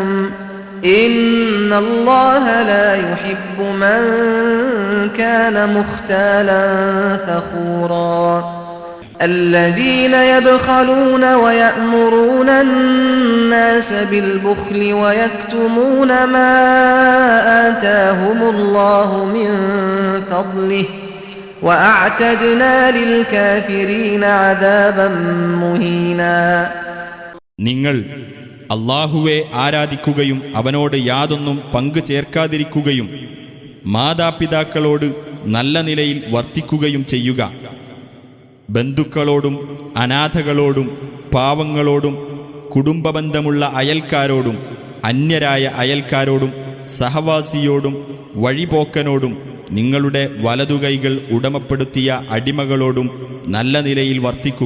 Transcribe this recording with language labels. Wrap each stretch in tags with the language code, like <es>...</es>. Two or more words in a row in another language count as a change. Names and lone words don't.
<ar>إن الله لا يحب من كان مختالا فخورا الذين يبخلون ويأمرون الناس بالبخل ويكتمون ما آتاهم الله من فضله وأعتدنا للكافرين عذابا مهينا.</ar> <ml>നിങ്ങൾ അല്ലാഹുവെ ആരാധിക്കുകയും അവനോട് യാതൊന്നും പങ്കു ചേർക്കാതിരിക്കുകയും മാതാപിതാക്കളോട് നല്ല നിലയിൽ വർത്തിക്കുകയും ചെയ്യുക. ബന്ധുക്കളോടും അനാഥകളോടും പാവങ്ങളോടും കുടുംബബന്ധമുള്ള അയൽക്കാരോടും അന്യരായ അയൽക്കാരോടും സഹവാസിയോടും വഴിപോക്കനോടും നിങ്ങളുടെ വലതുകൈകൾ ഉടമപ്പെടുത്തിയ അടിമകളോടും നല്ല നിലയിൽ വർത്തിക്കുക.</ml>